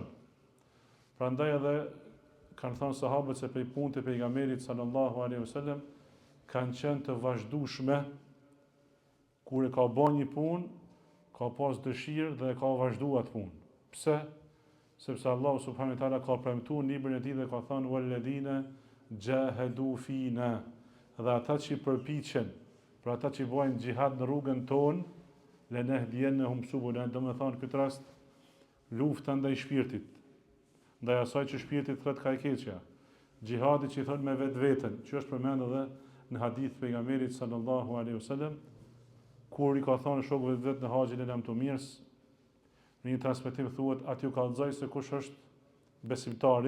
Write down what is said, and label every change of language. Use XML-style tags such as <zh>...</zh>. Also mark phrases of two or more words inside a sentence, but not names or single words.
<sq>Prandaj edhe kanë thënë sahabët se prej punët e pejgamberit</sq> <ar>صلى الله عليه وسلم</ar> <sq>kanë qenë të vazhdueshme, kur e ka bën një punë, ka pas dëshirë dhe e ka vazhduar atë punë. Pse? Sepse Allahu</sq> <ar>سبحانه وتعالى</ar> <sq>ka premtuar në librin e tij dhe ka thënë</sq> <ar>والذين جاهدوا فينا,</ar> <sq>dhe ata që përpiqen, për ata që bojnë xhihad në rrugën tonë,</sq> <ar>لنهدينهم سبلنا,</ar> <sq>do të thonë këtë rast lufta ndaj shpirtit, ndaj asaj që shpirti thret ka e keqja. Xhihadi që I thon me vetveten, që është përmendur edhe në hadith pejgamberit</sq> <ar>صلى الله عليه وسلم,</ar> <sq>kur I ka thënë shokëve vet në haxhin e lamtumirës, në një transmetim thuhet aty u kallëzoi se kush është besimtari.</sq>